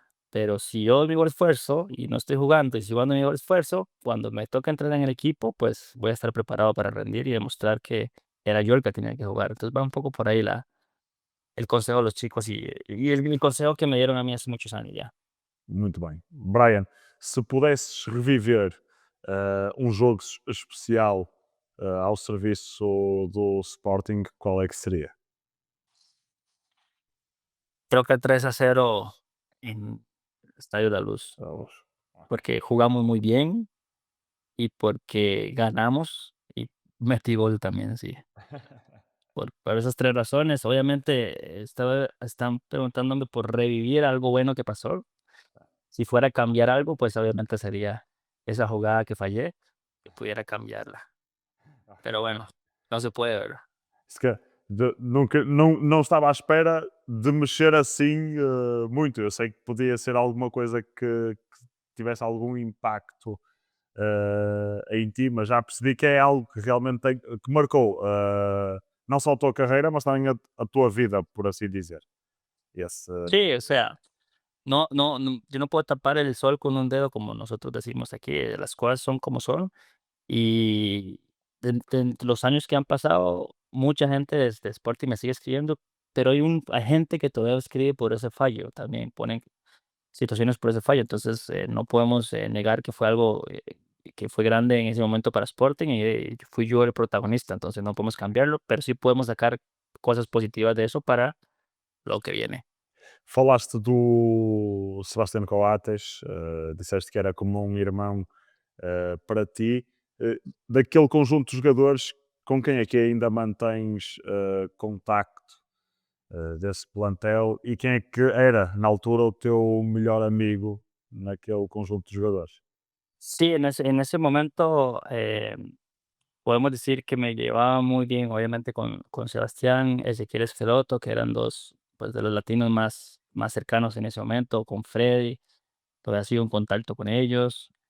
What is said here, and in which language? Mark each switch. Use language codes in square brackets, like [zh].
[es] Pero si yo doy mi mejor esfuerzo y no estoy jugando y sigo dando mi mejor esfuerzo, cuando me toca entrar en el equipo, pues voy a estar preparado para rendir y demostrar que era yo el que tenía que jugar. Entonces va un poco por ahí el consejo de los chicos y el consejo que me dieron a mí hace muchos años ya. [pt] Muito bem. Brian, se pudesses reviver um jogo especial ao serviço do Sporting, qual é que seria? [es] Creo que 3-0 en Estadio de la Luz, Vamos. porque jugamos muy bien y porque ganamos y metí gol también, sí. Por esas 3 razones, obviamente, están preguntándome por revivir algo bueno que pasó. Si fuera a cambiar algo, pues, obviamente, sería esa jugada que fallé, que pudiera cambiarla. Pero bueno, no se puede, ¿verdad? [pt] Se calhar, nunca, não estava à espera de mexer assim muito. Eu sei que podia ser alguma coisa que tivesse algum impacto em ti, mas já percebi que é algo que realmente que marcou não só a tua carreira, mas também a tua vida, por assim dizer. Esse, [es] Sí, o sea, no, yo no puedo tapar el sol con un dedo, como nosotros decimos aquí, las cosas son como son. Y de los años que han pasado, mucha gente desde Sporting me sigue escribiendo, pero hay gente que todavía escribe por ese fallo, también ponen situaciones por ese fallo. Entonces, no podemos negar que fue algo que fue grande en ese momento para Sporting y fui yo el protagonista, entonces no podemos cambiarlo, pero sí podemos sacar cosas positivas de eso para lo que viene. [pt] falaste do Sebastião Coates, disseste que era como um irmão para ti. Daquele conjunto de jogadores, com quem é que ainda mantens contacto desse plantel e quem é que era, na altura, o teu melhor amigo naquele conjunto de jogadores? [es] Sí, en ese momento podemos decir que me llevaba muy bien, obviamente, con Sebastián, Ezequiel Esqueloto, que eran dos, pues, de los latinos más cercanos en ese momento, con Freddy, todavía sigo en contacto con ellos.